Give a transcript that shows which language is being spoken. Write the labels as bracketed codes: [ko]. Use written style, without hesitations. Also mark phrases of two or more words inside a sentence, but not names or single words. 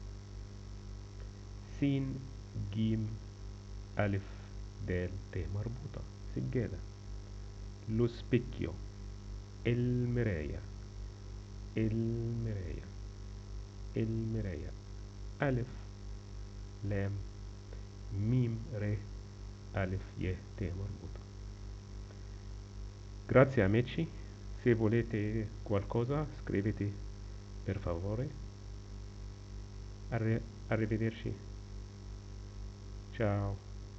[ar] سين، جيم، ألف دال ت مربوطة. سجادة. [it] lo specchio, [ar] المراية، المراية، المراية. ألف لام ميم ر ألف ي ت مربوطة. [it] Grazie amici, se volete qualcosa scrivete per favore. Arrivederci. Ciao.